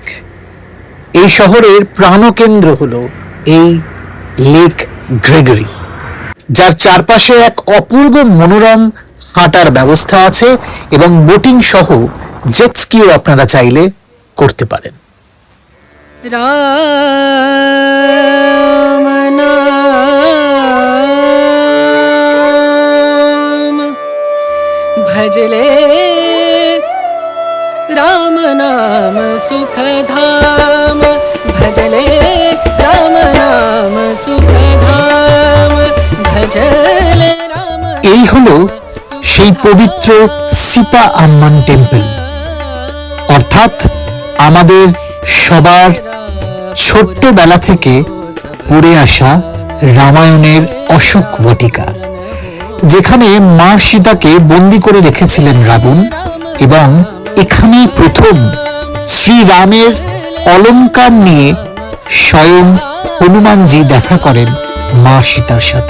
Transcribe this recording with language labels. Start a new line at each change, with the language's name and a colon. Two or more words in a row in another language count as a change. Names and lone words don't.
Bangla: এই শহরের প্রাণকেন্দ্র হলো এই লেক গ্রেগরি, যার চারপাশে এক অপূর্ব মনোরম হাঁটার ব্যবস্থা আছে এবং বোটিং সহ জেট স্কিও আপনারা চাইলে করতে পারেন।
Hindi: राम नाम भजले राम नाम सुख धाम भजले राम नाम सुख धाम भजले राम।
Bangla: এই হলো সেই পবিত্র সীতা আম্মান টেম্পল, অর্থাৎ আমাদের সবার ছোট্টবেলা থেকে পড়ে আসা রামায়ণের অশোক বটিকা, যেখানে মা সীতাকে বন্দী করে রেখেছিলেন রাবণ, এবং এখানেই প্রথম শ্রীরামের অলংকার নিয়ে স্বয়ং হনুমানজি দেখা করেন মা সীতার সাথে।